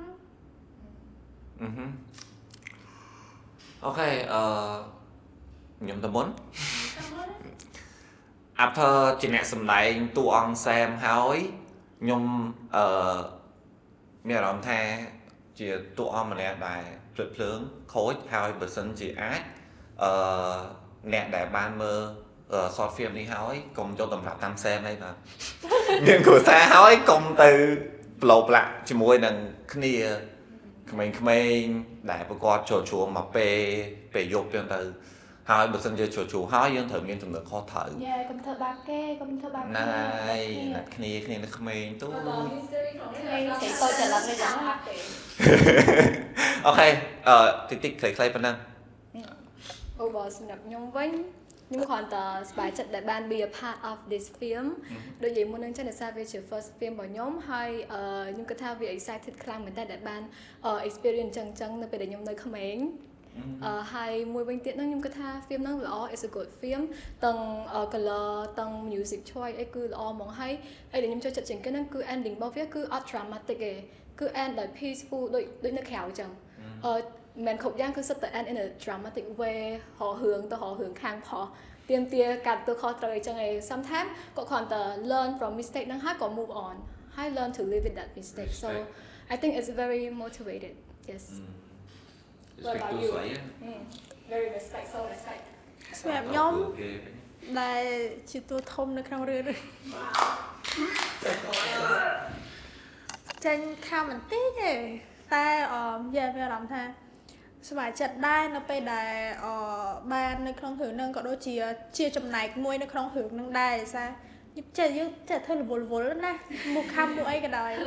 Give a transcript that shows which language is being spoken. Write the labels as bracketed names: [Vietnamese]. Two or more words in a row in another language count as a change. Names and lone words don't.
[Khmer] អូខេខ្ញុំទៅមុន after ជាអ្នកសម្ដែងតួអង្គសែមហើយខ្ញុំមានអារម្មណ៍ថាជា តួអង្គម្នាក់ដែលភ្លើតភ្លើងខូចហើយបើសិនជាអាចអ្នកដែលបានមើល [English] short film [Khmer] នេះហើយកុំយកតម្រាប់តាមសែមអីបាទមានគ្រួសារហើយកុំទៅប្លោផ្លាក់ជាមួយនឹងគ្នាក្មេងៗដែលប្រកបចូលជួមមកពេលយប់ទៀតទៅហើយបើសិនជាជួហើយយើងត្រូវមានចំណុចខុសត្រូវ យ៉ាកុំធ្វើបាបគេកុំធ្វើបាប ណៃណាត់គ្នានៅក្មេងទូ ក្មេងស្រីតូចច្រឡឹងអីចឹងណា អូខេតិចខ្លីៗប៉ុណ្ណឹង អូបើសម្រាប់ខ្ញុំវិញខ្ញុំគ្រាន់តែសប្បាយចិត្តដែលបាន [English] be a part of this film [Khmer] ដូចនិយាយមុននឹងចឹងដោយសារវាជា [English] first film [Khmer] របស់ខ្ញុំហើយខ្ញុំគិតថាវា excited ខ្លាំង មែនតើដែលបាន experience ចឹងនៅពេលដែលខ្ញុំនៅក្មេងហើយមួយវិញទៀតហ្នឹងខ្ញុំគិតថា film ហ្នឹងល្អ [English] is a good film [Khmer] ទាំង color ទាំង [English] music choice [Khmer] អីគឺល្អហ្មងហើយអីដែលខ្ញុំចូលចិត្តជាងគេហ្នឹងគឺ ending របស់វាគឺអត់ dramatic ទេគឺ end ដោយ peaceful ដូចនៅក្រៅចឹងមិនគ្រប់យ៉ាងគឺសិតតែ [English] end in a dramatic way [Khmer] ហោរឿងទៅហោរឿងខាងផោះទៀមទាកាត់ទៅខុសត្រូវអីចឹងឯង sometimes ក៏គ្រាន់តែ [English] learn from mistake [Khmer] ហ្នឹងហើយក៏ [English] move on [Khmer] ហើយ [English] learn to live with that mistake so I think it's very motivated yes What about you? Very respect so respect [Khmer] សម្រាប់ខ្ញុំដែលជាតួធំនៅក្នុងរឿងចេញខាំបន្តិចទេតែយ៉ាមានអារម្មណ៍ថាសប្បាយចិត្តដែរនៅពេលដែលបាននៅក្នុងរឿងហ្នឹងក៏ដូចជាចំណែកមួយនៅក្នុងរឿងហ្នឹងដែរដោយសារយើងចេះធ្វើរវល់ណាមុខខំមុខអីក៏ដោយ